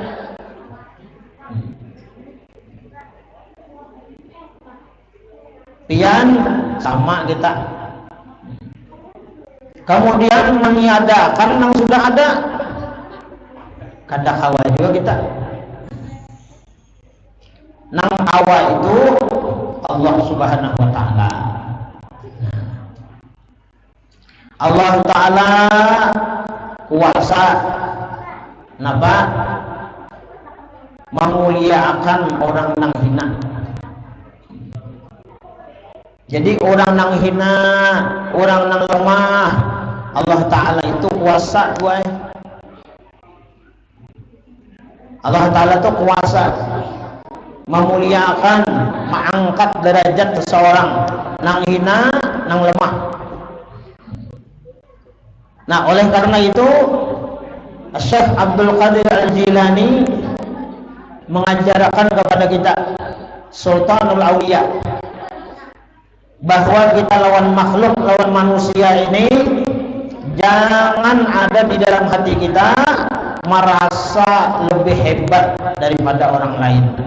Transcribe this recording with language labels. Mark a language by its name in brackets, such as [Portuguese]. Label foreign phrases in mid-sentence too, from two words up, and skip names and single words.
[Banjar] Pian sama kita. [Indonesian] Kemudian meniadakan yang sudah ada. [Banjar] Kada Hawa juga kita. Nang Hawa itu [Arabic] Allah Subhanahu wa taala. [Banjar] Allah taala kuasa napa memuliakan orang nang hina. Jadi orang nang hina, orang nang lemah, Allah taala itu kuasa gue. Allah taala itu kuasa memuliakan, mengangkat derajat seseorang nang hina, nang lemah. [Indonesian] Nah, oleh karena itu Syekh Abdul Qadir Al-Jilani mengajarkan kepada kita Sultanul Auliya bahwa kita lawan makhluk, lawan manusia ini jangan ada di dalam hati kita merasa lebih hebat daripada orang lain.